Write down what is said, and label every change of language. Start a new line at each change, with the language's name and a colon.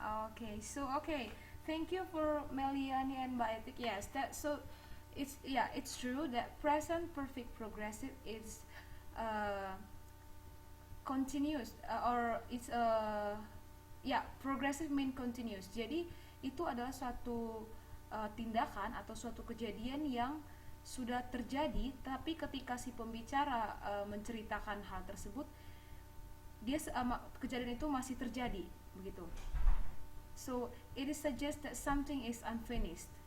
English: Okay, so okay, thank you for Meliani and Biotic. Yes, that so it's yeah, it's true that present perfect progressive is uh, continuous or it's yeah, progressive mean continuous.
Indonesian: Jadi itu adalah suatu tindakan atau suatu kejadian yang sudah terjadi, tapi ketika si pembicara menceritakan hal tersebut, kejadian itu masih terjadi, begitu.
English: So it is suggest that something is unfinished.